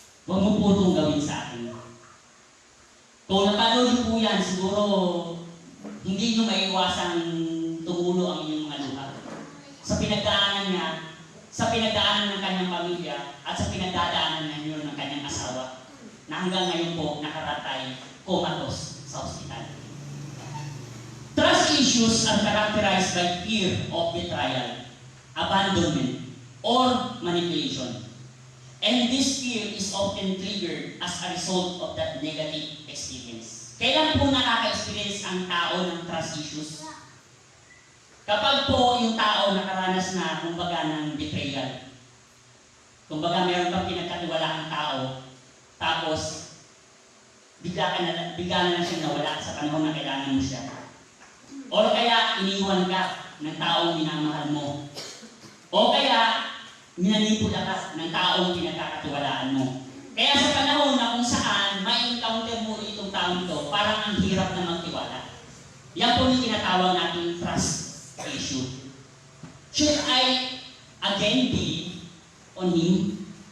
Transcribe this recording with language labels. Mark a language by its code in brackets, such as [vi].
[tl] Huwag mo po itong gawin sa akin. Kung napanood niyo po yan, siguro hindi niyo maiwasang tumulo ang inyong mga luha. Sa pinagdaanan niya, sa pinagdaanan ng kanyang pamilya, at sa pinagdadaanan niya ng kanyang asawa, na hanggang ngayon po nakaratay, comatose sa ospital. [en] Trust issues are characterized by fear of betrayal, abandonment, or manipulation. And this fear is often triggered as a result of that negative experience. [tl] Kailan po nakaka-experience ang tao ng [en] trust issues? [tl] Kapag po yung tao nakaranas na, kumbaga, ng betrayal. Kumbaga, meron kang pinagkatiwalaang tao, tapos bigla na lang siyang nawala sa panahon na kailangan mo siya. O kaya iniwan ka ng taong minamahal mo. O kaya minanipula ka ng taong pinagkakatiwalaan mo. Kaya sa panahon na kung saan ma-encounter mo itong taong ito, parang ang hirap na magtiwala. Yan po yung tinatawag natin [en] trust issue. Should I again believe on him?